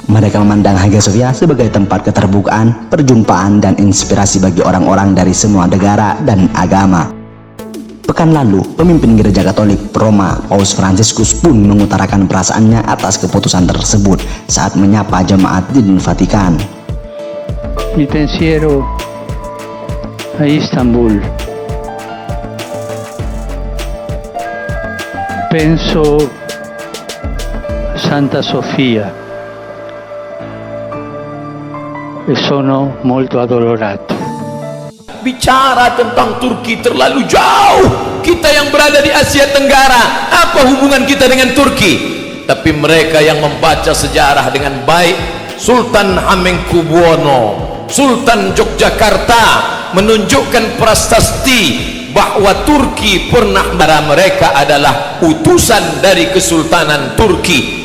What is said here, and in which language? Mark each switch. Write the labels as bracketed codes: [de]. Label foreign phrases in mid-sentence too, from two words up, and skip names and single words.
[id] Mereka memandang Hagia Sophia sebagai tempat keterbukaan, perjumpaan, dan inspirasi bagi orang-orang dari semua negara dan agama. Pekan lalu, pemimpin Gereja Katolik Roma, Paus Fransiskus pun mengutarakan perasaannya atas keputusan tersebut saat menyapa jemaat di Vatikan. [it] Mi pensiero a Istanbul. Penso a Santa Sofia e sono molto addolorato. [id] Bicara tentang Turki terlalu jauh. Kita yang berada di Asia Tenggara, apa hubungan kita dengan Turki? Tapi mereka yang membaca sejarah dengan baik, Sultan Hamengkubuwono, Sultan Yogyakarta menunjukkan prasasti bahwa Turki pernah mereka adalah utusan dari Kesultanan Turki.